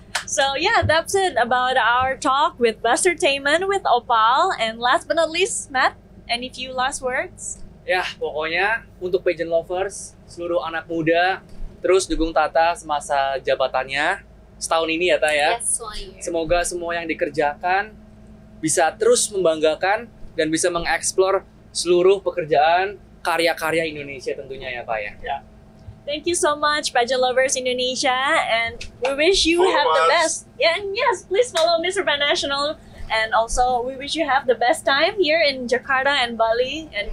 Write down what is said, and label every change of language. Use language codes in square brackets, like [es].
[en] So yeah, that's it about our talk with Buster Taman with Opal. And last but not least, Matt, any few last words? [id] Ya, pokoknya untuk pageant lovers, seluruh anak muda, terus dukung Tata semasa jabatannya setahun ini ya, Ta ya. [en] Yes, 1 year. [id] Semoga semua yang dikerjakan bisa terus membanggakan dan bisa mengeksplor seluruh pekerjaan karya-karya Indonesia tentunya ya, Pak ya. [en] Thank you so much, pageant lovers Indonesia, and we wish you Follow have the us. best. Yeah, and yes, please follow Miss Supranational, and also we wish you have the best time here in Jakarta and Bali and